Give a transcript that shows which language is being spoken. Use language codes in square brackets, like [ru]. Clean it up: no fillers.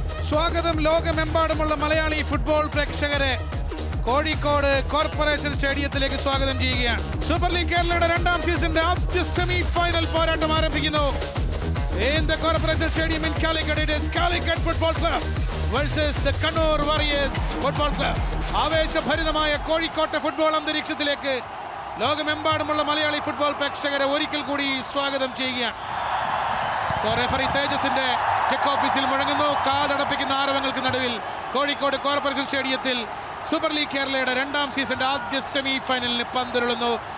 [ml] സ്വാഗതം ലോകമെമ്പാടുമുള്ള മലയാളി ഫുട്ബോൾ പ്രേക്ഷകരെ കോഴിക്കോട് കോർപ്പറേഷൻ സ്റ്റേഡിയത്തിലേക്ക് സ്വാഗതം ചെയ്യുകയാണ്. സൂപ്പർ ലീഗ് കേരളയുടെ രണ്ടാം സീസണിന്റെ ആദ്യ സെമി ഫൈനൽ പോരാട്ടം ആരംഭിക്കുന്നു. [en] In the Corporation Stadium in Calicut, it is Calicut Football Club versus the Kannur Warriors Football Club. [ml] ആവേശഭരിതമായ കോഴിക്കോട്ടെ ഫുട്ബോൾ അന്തരീക്ഷത്തിലേക്ക് ലോകമെമ്പാടുമുള്ള മലയാളി ഫുട്ബോൾ പ്രേക്ഷകരെ ഒരിക്കൽ കൂടി സ്വാഗതം ചെയ്യുകയാണ്. റെഫറി തേജസിന്റെ കിക്ക് ഓഫീസിൽ മുഴങ്ങുന്നു. കാതടപ്പിക്കുന്ന ആരവങ്ങൾക്ക് നടുവിൽ കോഴിക്കോട് കോർപ്പറേഷൻ സ്റ്റേഡിയത്തിൽ സൂപ്പർ ലീഗ് കേരളയുടെ രണ്ടാം സീസണിന്റെ ആദ്യ സെമി ഫൈനലിന് പന്തുരുളുന്നു.